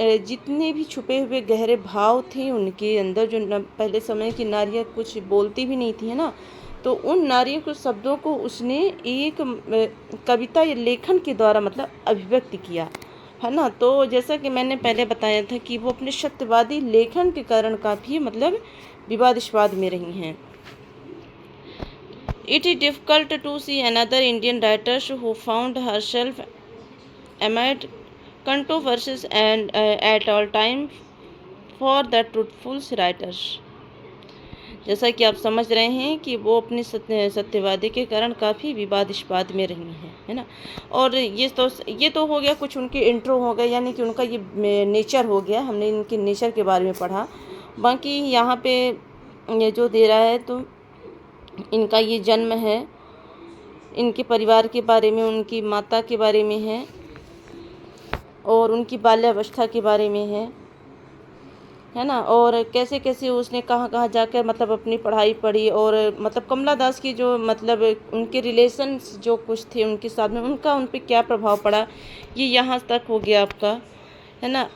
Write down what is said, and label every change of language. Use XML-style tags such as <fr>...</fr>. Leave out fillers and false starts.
<hi>जितने भी छुपे हुए गहरे भाव थे उनके अंदर, जो पहले समय की नारियाँ कुछ बोलती भी नहीं थी, है ना, तो उन नारियों के शब्दों को उसने एक कविता या लेखन के द्वारा मतलब अभिव्यक्त किया, है ना। तो जैसा कि मैंने पहले बताया था कि वो अपने सत्यवादी लेखन के कारण काफ़ी मतलब विवादास्पद में रही हैं।</hi> <en>It is difficult to see another Indian writer who found herself amid controversies and at all time for the truthful writers.</en> <hi>जैसा कि आप समझ रहे हैं कि वो अपने सत्यवादी के कारण काफ़ी विवादास्पद में रही हैं, है ना। और ये तो हो गया, कुछ उनके इंट्रो हो गए, यानी कि उनका ये नेचर हो गया, हमने इनके नेचर के बारे में पढ़ा। बाकी यहाँ पे ये जो दे रहा है, तो इनका ये जन्म है, इनके परिवार के बारे में, उनकी माता के बारे में है और उनकी बाल्यावस्था के बारे में है ना, और कैसे कैसे उसने कहाँ कहाँ जाकर मतलब अपनी पढ़ाई पढ़ी, और मतलब कमला दास की जो मतलब उनके रिलेशंस जो कुछ थे उनके साथ में, उनका उन पर क्या प्रभाव पड़ा, ये यहाँ तक हो गया आपका, है ना।</hi>